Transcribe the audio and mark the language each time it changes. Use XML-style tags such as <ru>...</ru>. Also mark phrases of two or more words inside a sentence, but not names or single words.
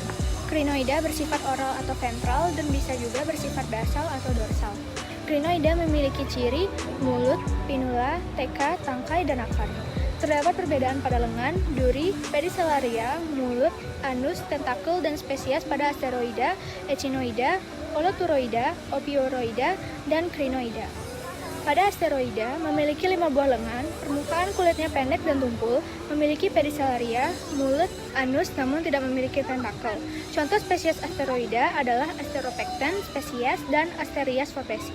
<id>Crinoida bersifat oral atau ventral dan bisa juga bersifat basal atau dorsal. Crinoida memiliki ciri mulut, pinula, teka, tangkai, dan akar. Terdapat perbedaan pada lengan, duri, pedicelaria, mulut, anus, tentakel, dan spesies pada asteroida, echinoida, holoturoida, opioroida, dan crinoida. Pada asteroida, memiliki 5 buah lengan, permukaan kulitnya pendek dan tumpul, memiliki pedicelaria, mulut, anus, namun tidak memiliki tentakel. Contoh spesies asteroida adalah Asteropecten spesies dan Asterias fopesi.</id>